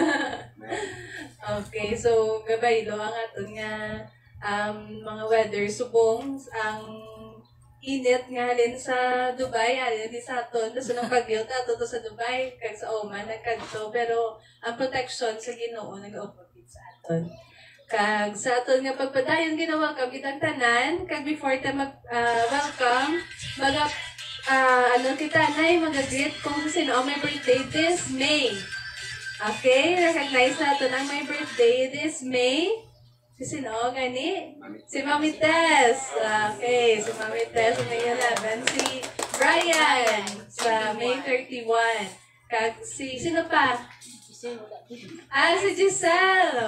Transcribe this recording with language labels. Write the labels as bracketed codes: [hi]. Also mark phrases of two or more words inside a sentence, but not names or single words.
[hil] Okay, so gabaylo ang aton nga mga weather subong ang init nga halin sa Dubai, halin di sa aton, so nang bagyo tato to sa Dubai, kag sa Oman, nagkadto, pero ang protection sa Ginoo nag-operate sa aton. Kag sa aton nga pagpadayon ginawa kag kitang tanan, kag before ta welcome, ano kita nay mag-greet kung sino ang may birthday [en] this May. [tl] Okay, recognize natin ang may birthday [en] this May. [hil] Sino gani? Si Mami Tess. Okay, si Mami Tess May 11. Si Brian sa May 31. Kag si sino pa? Si Giselle.